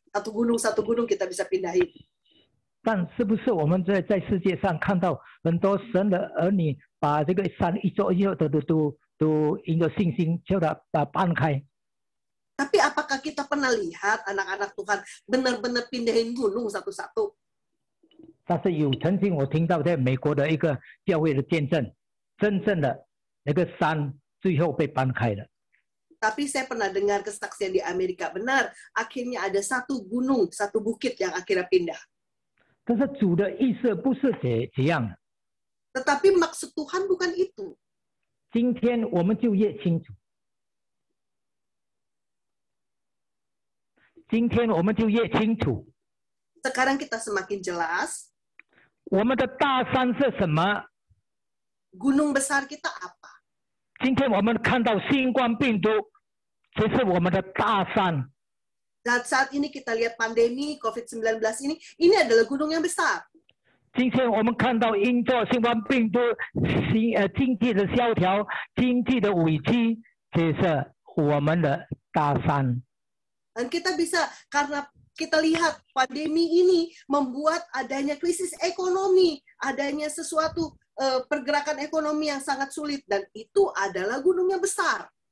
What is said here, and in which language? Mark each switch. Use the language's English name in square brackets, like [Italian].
[Indonesian] Satu gunung kita bisa pindahin. [Chinese] 但是不是我们在世界上看到很多神的儿女把这个山一座的都因着信心叫它搬开？ [Indonesian] Tapi apakah kita pernah lihat anak-anak Tuhan benar-benar pindahin gunung satu-satu? [Chinese] 但是曾经我听到在美国的一个教会的见证，真正的那个山最后被搬开了。 [Indonesian] Tapi saya pernah dengar kesaksian di Amerika, benar, akhirnya ada satu gunung, satu bukit yang akhirnya pindah. [Chinese] 但是主的意思不是这样的。 [Indonesian] Tetapi maksud Tuhan bukan itu. [Chinese] 今天我们就越清楚。今天我们就越清楚。 [Indonesian] Sekarang kita semakin jelas. [Chinese] 我们的大山是什么？ [Indonesian] Gunung besar kita apa? [Chinese] 今天我们看到新冠病毒，这是我们的大山。 [Indonesian] Saat ini kita lihat pandemi COVID-19 ini adalah gunung yang besar. [Chinese] 今天我们看到因着新冠病毒经济的萧条、经济的危机，这是我们的大山。 [Indonesian] Dan kita bisa karena kita lihat pandemi ini membuat adanya krisis ekonomi, adanya sesuatu pergerakan ekonomi yang sangat sulit dan itu adalah gunung yang besar.